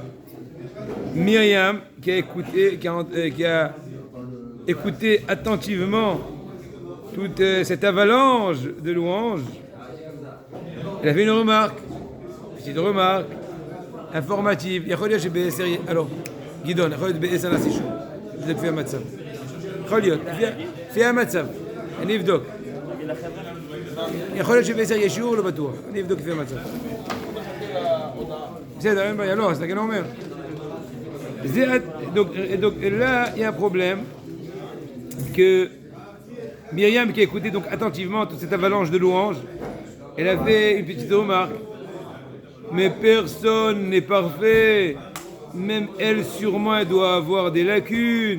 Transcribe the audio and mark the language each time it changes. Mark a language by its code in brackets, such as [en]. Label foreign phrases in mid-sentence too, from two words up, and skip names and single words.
[fr] Myriam, qui a écouté attentivement toute cette avalanche de louanges, elle a fait une petite remarque informative. Alors, Guidon, je vais faire un matzav. [he] فيها מצב, אני אבדוק. יכול להיות שבעשר יש שיעור, לא בטוח. אני אבדוק לפי המצב. בסדר, אין בעיה, לא, אז אתה כן אומר. [fr] Donc là, il y a un problème que Myriam, qui a écouté donc attentivement toute cette avalanche de louanges, elle a fait une petite remarque. Mais personne n'est parfait. Même elle, sûrement, elle doit avoir des lacunes.